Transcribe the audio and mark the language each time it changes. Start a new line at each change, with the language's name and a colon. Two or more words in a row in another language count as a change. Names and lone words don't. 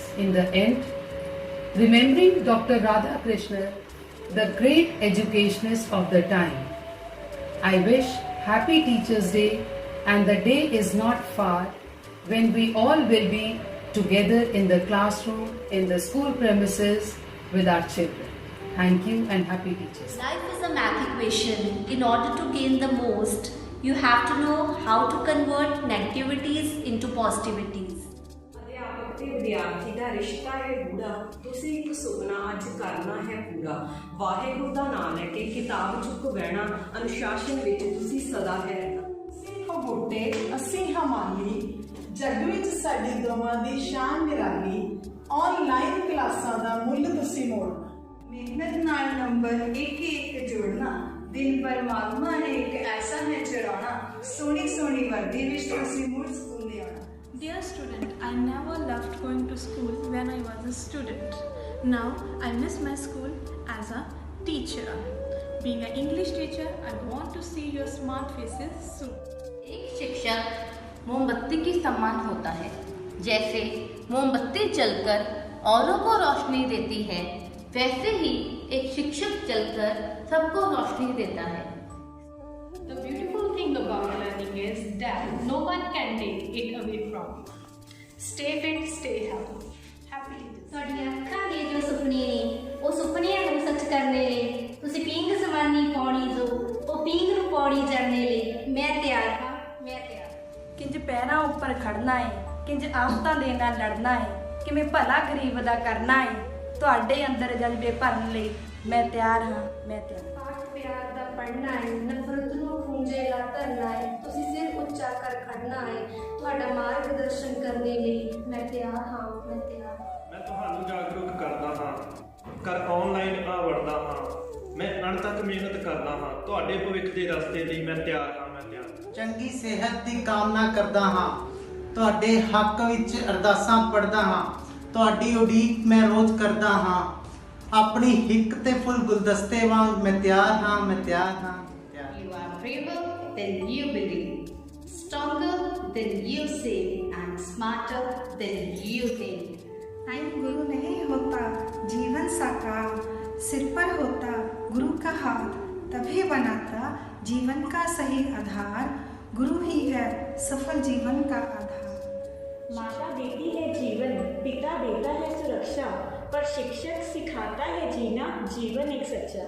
English: In the end, remembering Dr. Radha Krishna, the great educationist of the time, I wish Happy Teachers' Day, and the day is not far when we all will be together in the classroom, in the school premises with our children. Thank you and happy Teachers' Day. Life is a math equation. In order to gain the most, you have to know how to convert negativities into positivities.
Punjabi: ਅਧਿਆਪਕ ਤੇ ਵਿਦਿਆਰਥੀ ਦਾ ਰਿਸ਼ਤਾ ਹੈ ਗੂੜਾ, ਤੁਸੀਂ ਇੱਕ ਸੁਪਨਾ ਅੱਜ ਕਰਨਾ ਹੈ ਪੂਰਾ। ਵਾਹਿਗੁਰੂ ਦਾ ਨਾਮ ਲੈ ਕੇ ਕਿਤਾਬ ਚੁੱਕ ਬਹਿਣਾ, ਅਨੁਸ਼ਾਸਨ ਵਿੱਚ ਤੁਸੀਂ ਸਦਾ ਹੈ ਰਹਿਣਾ। ਅਸੀਂ ਹਾਂ ਬੂਟੇ ਅਸੀਂ ਹਾਂ ਮਾਲੀ, ਜੱਗ ਵਿੱਚ ਸਾਡੀ ਦੋਵਾਂ ਦੀ ਸ਼ਾਨ ਨਿਰਾਲੀ।
English: online classes
Punjabi: ਦਾ ਮੁੱਲ ਤੁਸੀਂ ਮੋੜਨਾ, ਮਿਹਨਤ ਨਾਲ ਨੰਬਰ ਇੱਕ ਜੋੜਨਾ। ਦਿਨ ਭਰ ਮਾਲੂਮਾਂ ਨੇ ਇੱਕ ਐਸਾ ਹੈ ਚੜਾਉਣਾ, ਸੋਹਣੀ ਸੋਹਣੀ ਵਰਦੀ ਵਿੱਚ ਤੁਸੀਂ ਮੁੜ ਸਕੂਲ ਦੇ ਆਉਣਾ।
English: Dear student, I never loved going to school when I was a student. Now I miss my school as a teacher. Being an English teacher, I want to see your smart faces soon.
Hindi: एक शिक्षक मोमबत्ती के समान होता है। जैसे मोमबत्ती जलकर औरों को रोशनी देती है, वैसे ही एक शिक्षक जलकर सबको रोशनी देता है।
English: The beautiful thing about learning is that no one can take it away from you. Stay fit, stay healthy. Happy Teachers Day.
Punjabi: ਤੁਹਾਡੀਆਂ ਅੱਖਾਂ ਦੇ ਜੋ ਸੁਪਨੇ ਨੇ ਉਹ ਸੁਪਨਿਆਂ ਨੂੰ ਕਰਨੇ ਲੇ ਤੁਸੀਂ ਪੀਂਘ ਜਮਾਨੀ ਪੌਣੀ ਜੋ ਓ ਪੀਂਘ ਨੂੰ ਪੌੜੀ ਚੜ੍ਹਨੇ ਲੇ ਮੈਂ ਤਿਆਰ ਹਾਂ ਮੈਂ ਤਿਆਰ। ਕਿੰਜ ਪੈਰਾਂ ਉੱਪਰ ਖੜ੍ਹਨਾ ਹੈ, ਕਿੰਜ ਆਫ਼ਤਾਂ ਦੇ ਨਾਲ ਲੜਨਾ ਹੈ, ਕਿਵੇਂ ਭਲਾ ਗਰੀਬ ਦਾ ਕਰਨਾ ਹੈ, ਤੁਹਾਡੇ ਅੰਦਰ ਜਜ਼ਬੇ ਭਰਨ ਲਈ ਮੈਂ ਤਿਆਰ ਹਾਂ ਮੈਂ ਤਿਆਰ। ਪਾਠ ਪਿਆਰ ਦਾ ਪੜ੍ਹਨਾ ਹੈ, ਨਫ਼ਰਤ ਨੂੰ ਪੂੰਜੇਲਾ ਧਰਨਾ ਹੈ, ਤੁਸੀਂ ਸਿਰ ਉੱਚਾ ਕਰ ਖੜ੍ਹਨਾ ਹੈ, ਤੁਹਾਡਾ ਮਾਰਗਦਰਸ਼ਨ ਕਰਨੇ ਲਈ ਮੈਂ ਤਿਆਰ ਹਾਂ ਮੈਂ ਤਿਆਰ। मैं ਤੁਹਾਨੂੰ ਜਾਗਰੂਕ ਕਰਦਾ ਹਾਂ, ਕਰ ਆਨਲਾਈਨ ਆ ਵੜਦਾ ਹਾਂ, ਮੈਂ ਅਣਥੱਕ ਮਿਹਨਤ ਕਰਦਾ ਹਾਂ, ਤੁਹਾਡੇ ਭਵਿੱਖ ਦੇ ਰਸਤੇ ਲਈ ਮੈਂ ਤਿਆਰ ਹਾਂ ਮੈਂ ਤਿਆਰ। ਚੰਗੀ ਸਿਹਤ ਦੀ ਕਾਮਨਾ ਕਰਦਾ ਹਾਂ, ਤੁਹਾਡੇ ਹੱਕ ਵਿੱਚ ਅਰਦਾਸਾਂ ਪੜ੍ਹਦਾ ਹਾਂ, ਤੁਹਾਡੀ ਉਡੀਕ ਮੈਂ ਰੋਜ਼ ਕਰਦਾ ਹਾਂ, ਆਪਣੀ ਹਿੱਕ ਤੇ ਫੁੱਲ ਗੁਲਦਸਤੇ ਵਾਂਗ ਮੈਂ ਤਿਆਰ ਹਾਂ ਮੈਂ ਤਿਆਰ ਹਾਂ।
English: You are braver than you believe, stronger than you say, and smarter than you think.
Hindi: टाइम गुरु नहीं होता जीवन साकार, सिर पर होता गुरु का हाथ, तभी बनाता जीवन का सही आधार, गुरु ही है सफल जीवन का आधार। माता देती है जीवन, पिता देता है सुरक्षा, पर शिक्षक सिखाता है जीना जीवन एक सच्चा।